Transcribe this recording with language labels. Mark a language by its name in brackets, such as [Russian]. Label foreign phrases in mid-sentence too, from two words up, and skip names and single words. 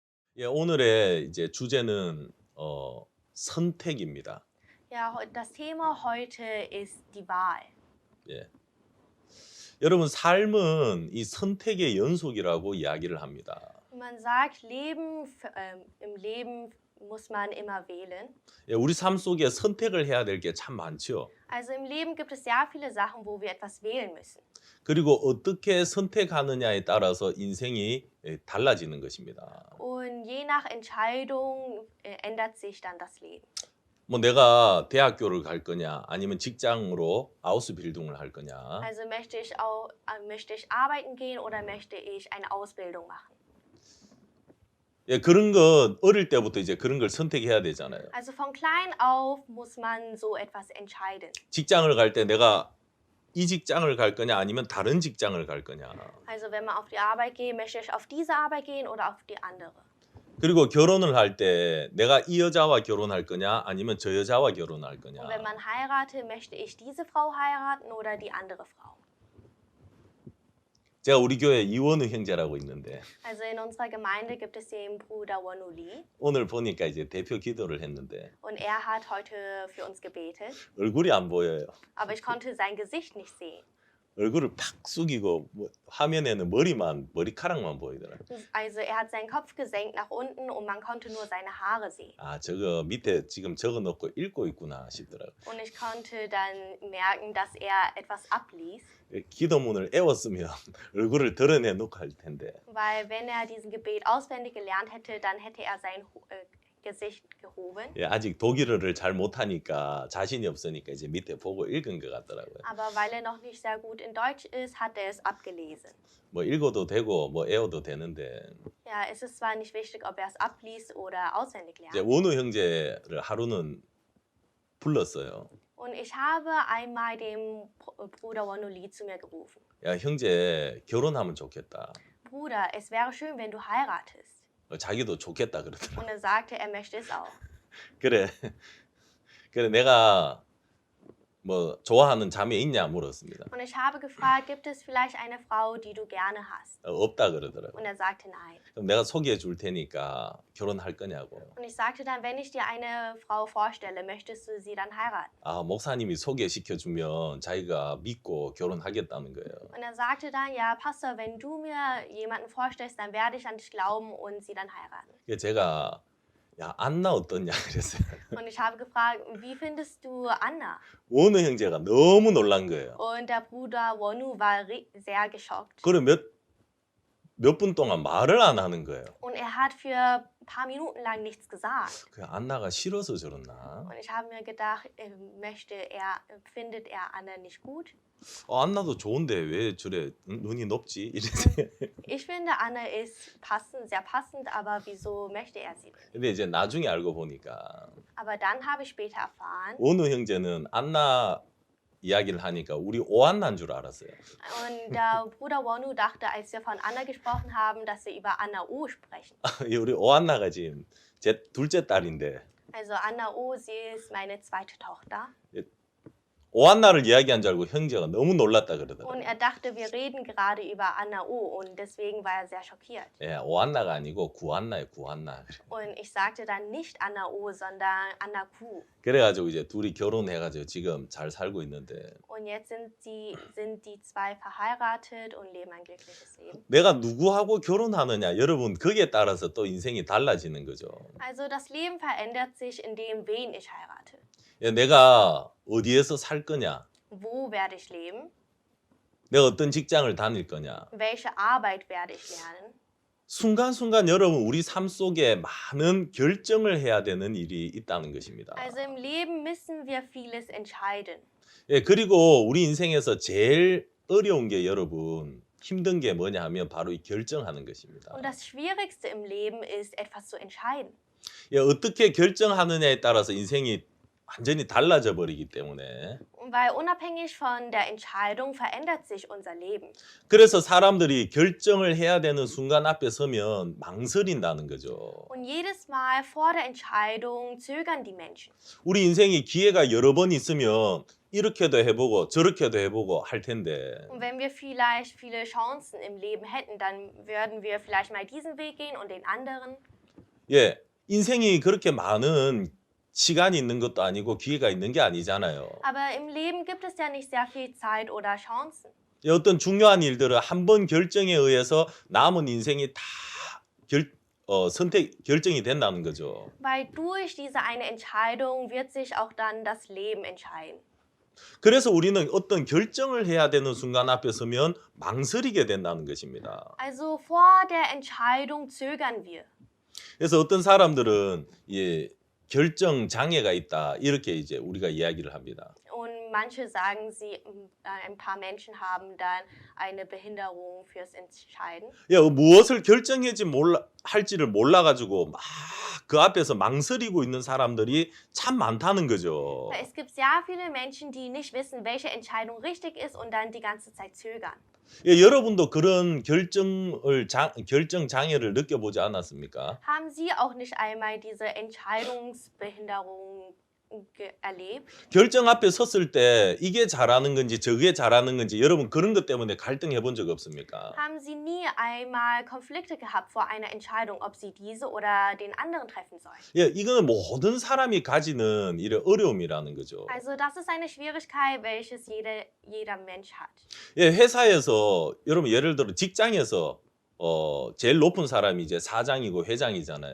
[Korean] 예, 오늘의 이제 주제는 선택입니다. [German] Ja, das Thema heute ist die Wahl. [Korean] 예. 여러분 삶은 이 선택의 연속이라고 이야기를 합니다. [German] Man sagt, im Leben muss man immer wählen. [Korean] 예, 우리 삶 속에 선택을 해야 될 게 참 많죠. [German] Also im Leben gibt es sehr viele Sachen, wo wir etwas wählen müssen. [Korean] 그리고 어떻게 선택하느냐에 따라서 인생이 달라지는 것입니다. [German] Und je nach Entscheidung ändert sich dann das Leben. [Korean] 뭐 내가 대학교를 갈 거냐 아니면 직장으로 아우스빌딩을 할 거냐. [German] Also möchte ich arbeiten gehen oder möchte ich eine Ausbildung machen? [Korean] 예, 그런 것 어릴 때부터 이제 그런 걸 선택해야 되잖아요. [German] Also von klein auf muss man so etwas entscheiden. [Korean] 직장을 갈 때 내가 이 직장을 갈 거냐 아니면 다른 직장을 갈 거냐. [German] Also wenn man auf die Arbeit geht, möchte ich auf diese Arbeit gehen oder auf die andere? [Korean] 그리고 결혼을 할 때 내가 이 여자와 결혼할 거냐 아니면 저 여자와 결혼할 거냐. [German] Und wenn man heiratet, möchte ich diese Frau heiraten oder die andere Frau? [Korean] 제가 우리 교회 이원우 형제라고 있는데 [German] Also in unserer Gemeinde gibt es den Bruder Wonu Lee [Korean] 오늘 보니까 이제 대표 기도를 했는데 [German] und er hat heute für uns gebetet, [Korean] 얼굴이 안 보여요. [German] aber ich konnte sein Gesicht nicht sehen. [Korean] 얼굴을 팍 숙이고 화면에는 머리카락만 보이더라고요. [German] Also er hat seinen Kopf gesenkt nach unten und man konnte nur seine Haare sehen. [Korean] 아, 저거 밑에 지금 적어놓고 읽고 있구나 싶더라고요. [German] Und ich konnte dann merken, dass er etwas abliest, [Korean] 기도문을 애웠으면 얼굴을 드러내 놓고 할 텐데 [German] weil wenn er diesen Gebet auswendig gelernt hätte, dann hätte er sein Gesicht gehoben. [Korean] 예, 아직 독일어를 잘 못하니까 자신이 없으니까 이제 밑에 보고 읽은 것 같더라고요. [German] Aber weil er noch nicht sehr gut in Deutsch ist, hat er es abgelesen. [Korean] 뭐 읽어도 되고 뭐 애워도 되는데 [German] Ja, es ist zwar nicht wichtig, ob er es abliest oder auswendig [Korean] 이제 [German] lernt. [Korean] 원우 형제를 하루는 불렀어요. [German] Und ich habe einmal den Bruder Wonu Lee zu mir gerufen. [Korean] 야, 형제 결혼하면 좋겠다. [German] Bruder, es wäre schön, wenn du heiratest. [Korean] 자기도 좋겠다 그러더라고요. [German] Und er sagte, er möchte es auch. [Korean] 그래. 그래 내가 뭐 좋아하는 자매 있냐 물었습니다. [German] Und ich habe gefragt, gibt es vielleicht eine Frau, die du gerne hast? [Korean] 없다 그러더라고요. [German] Und er sagte nein. [Korean] 그럼 내가 소개해 줄 테니까 결혼할 거냐고. [German] Und ich sagte dann, wenn ich dir eine Frau vorstelle, möchtest du sie dann heiraten? [Korean] 아, 목사님이 소개시켜 주면 자기가 믿고 결혼하겠다는 거예요. [German] Und er sagte dann, ja, Pastor, wenn du mir jemanden vorstellst, dann werde ich an dich glauben und sie dann heiraten. [Korean] 그래서 제가 야, 안나 어떠냐 그랬어요. [German] Und ich habe gefragt, wie findest du Anna? [Korean] 원우 형제가 너무 놀란 거예요. [German] Und der Bruder Wonu war sehr geschockt. [Korean] 그래 몇 분 동안 말을 안 하는 거예요. [German] Und er hat für ein paar Minuten lang nichts gesagt. [Korean] 그 안나가 싫어서 저러나? [German] Und ich habe mir gedacht, findet er Anna nicht gut? [Korean] 안나도 좋은데 왜 저래 눈이 높지? 이랬어요. [German] Ich finde, Anna ist passend, sehr passend, aber wieso möchte er sie nicht? [Korean] 근데 이제 나중에 알고 보니까 [German] Aber dann habe ich später erfahren, [Korean] 원우 형제는 안나 이야기를 하니까 우리 오한나인 줄 알았어요. [German] und der Bruder Wonu dachte, als wir von Anna gesprochen haben, dass wir über Anna O sprechen. [Korean] 우리 오한나가 지금 제 둘째 딸인데 [German] Also Anna O, sie ist meine zweite Tochter. [Korean] 오한나를 이야기한 줄 알고 형제가 너무 놀랐다 그러더라고요. [German] Und er dachte, wir reden gerade über Anna O und deswegen war er sehr schockiert. [Korean] 예, 오한나가 아니고 구한나예요, 구한나. [German] Und ich sagte dann nicht Anna O, sondern Anna Q. [Korean] 그래가지고 이제 둘이 결혼해가지고 지금 잘 살고 있는데 [German] Und jetzt sind die zwei verheiratet und leben ein glückliches Leben. [Korean] 내가 누구하고 결혼하느냐 여러분 거기에 따라서 또 인생이 달라지는 거죠. [German] Also das Leben verändert sich, indem wen ich heirate. [Korean] 예, 내가 어디에서 살 거냐, [German] Wo werde ich leben? [Korean] 내가 어떤 직장을 다닐 거냐. [German] Welche Arbeit werde ich lernen? [Korean] 순간순간 여러분 우리 삶 속에 많은 결정을 해야 되는 일이 있다는 것입니다. [German] Also im Leben müssen wir vieles entscheiden. [Korean] 예, 그리고 우리 인생에서 제일 어려운 게 여러분 힘든 게 뭐냐 하면 바로 이 결정하는 것입니다. [German] Und das Schwierigste im Leben ist, etwas zu entscheiden. [Korean] 예, 어떻게 결정하느냐에 따라서 인생이 완전히 달라져 버리기 때문에 [German] Weil unabhängig von der Entscheidung verändert sich unser Leben. [Korean] 그래서 사람들이 결정을 해야 되는 순간 앞에 서면 망설인다는 거죠. [German] Und jedes Mal vor der Entscheidung zögern die Menschen. [Korean] 우리 인생이 기회가 여러 번 있으면 이렇게도 해보고 저렇게도 해보고 할 텐데 [German] Und wenn wir vielleicht viele Chancen im Leben hätten, dann würden wir vielleicht mal diesen Weg gehen und den anderen. [Korean] 예, 인생이 그렇게 많은 시간이 있는 것도 아니고 기회가 있는 게 아니잖아요. [German] Aber im Leben gibt es ja nicht sehr viel Zeit oder Chancen. [Korean] 예, 어떤 중요한 일들은 한 번 결정에 의해서 남은 인생이 다 결정이 된다는 거죠. [German] Weil durch diese eine Entscheidung wird sich auch dann das Leben entscheiden. [Korean] 그래서 우리는 어떤 결정을 해야 되는 순간 앞에 서면 망설이게 된다는 것입니다. [German] Also vor der Entscheidung zögern wir. [Korean] 그래서 어떤 사람들은 예, 결정 장애가 있다 이렇게 이제 우리가 이야기를 합니다. [German] Und manche sagen, ein paar Menschen haben dann eine Behinderung fürs Entscheiden. [Korean] 예, 무엇을 할지를 몰라가지고 막 그 앞에서 망설이고 있는 사람들이 참 많다는 거죠. [German] Es gibt sehr viele Menschen, die nicht wissen, welche Entscheidung richtig ist und dann die ganze Zeit zögern. [Korean] 예, 여러분도 그런 결정 장애를 느껴보지 않았습니까? [German] Haben Sie auch nicht einmal diese Entscheidungsbehinderung erlebt? [Korean] 결정 앞에 섰을 때 이게 잘하는 건지 저게 잘하는 건지 여러분 그런 것 때문에 갈등해 본 적 없습니까? [German] Haben Sie nie einmal Konflikte gehabt vor einer Entscheidung, ob Sie diese oder den anderen treffen sollen? [Korean] 예, 이거는 모든 사람이 가지는 이런 어려움이라는 거죠. [German] Also das ist eine Schwierigkeit, welches jeder Mensch hat. [Korean] 예, 회사에서 여러분 예를 들어 직장에서 제일 높은 사람이 이제 사장이고 회장이잖아요.